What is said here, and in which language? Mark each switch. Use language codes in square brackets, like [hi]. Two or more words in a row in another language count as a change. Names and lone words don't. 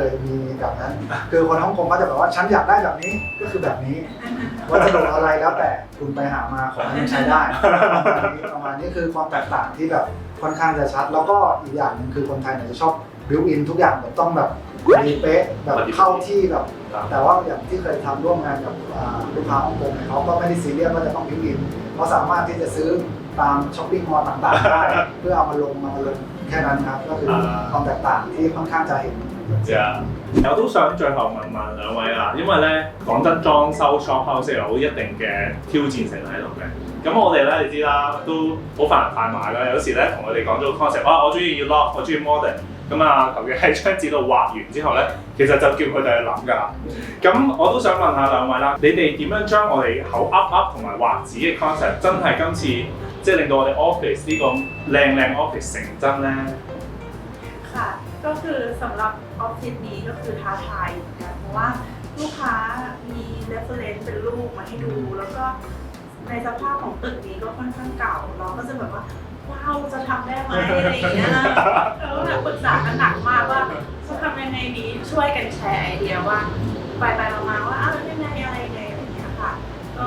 [th] ยมีแบบนั้นคือคนฮ่องกงเขาจะแบบว่าฉันอยากได้แบบนี้ก็คือแบบนี้วัสดุอะไรแล้วแต่คุณไปหามาของมันใช้ได้ประมาณนี้คือความแตกต่างที่แบบค่อนข้างจะชัดแล้วก็อีกอย่างนึงคือคนไทยเนี่ยจะชอบบิวอินทุกอย่างแบบต้องแบบดีเป๊ะแบบเข้าที่แบบแต่ว่าอย่างที่เคยทำร่วมงานกับลูกค้าฮ่องกงเขาก็ไม่ได้ซีเรียสว่าจะต้องบิวอินเขาสามารถที่จะซื้อตาม [en] shopping mall [th] ต่างๆได้เพื่อเอามาลงแค่นั้นครับก็คือความแตกต่างที่ค่อนข้างจะเห็น [yue] 我都想最後問兩位啦，因為咧講真，裝修 [en] shop house [yue] 有一定嘅挑戰性喺度嘅。咁我哋咧你知啦，都好快人快賣啦。有時咧同佢哋講咗個 concept，我中意要 loft，我中意 modern。咁啊，求其喺張紙度畫完之後咧，其實就叫佢哋去諗㗎啦。咁我都想問下兩位啦，你哋點樣將我哋口噏同埋畫紙嘅 concept 真係今次即係令到我哋 office 呢個靚 office 成真咧？ [th] ค่ะก็คือสำหรับออฟฟิศนี้ก็คือท้าทายเหมือนกันเพราะว่าลูกค้ามี reference เป็นรูปมาให้ดูแล้วก็ในสภาพของตึกนี้ก็ค่อนข้างเก่าเราก็จะแบบว่าว้าวจะทำได้ไหมอะไรอย่างเงี้ยเราก็แบบปรึกษากันหนักมากว่าจะทำยังไงดีช่วยกันแชร์ไอเดียว่าไปมาว่าอ้าวยังไงอะไรอย่างเงี้ยค่ะก็